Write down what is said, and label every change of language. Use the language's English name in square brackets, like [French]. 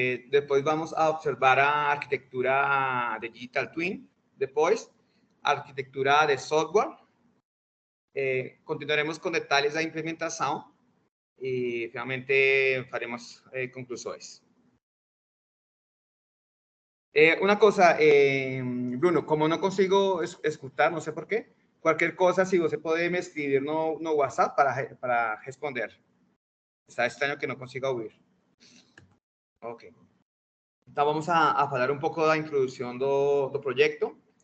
[Portuguese] Depois vamos a observar a arquitectura de Digital Twin. Depois, a arquitectura de software. Continuaremos com detalhes da implementação e finalmente faremos conclusões. [Spanish] Una cosa, Bruno, como no consigo escuchar, no sé por qué, cualquier cosa, si [Portuguese] você [Spanish] puede me escribir no WhatsApp para responder. Está extraño que no consiga oír. Ok. [Portuguese] Então, vamos a falar um pouco da introdução do projeto.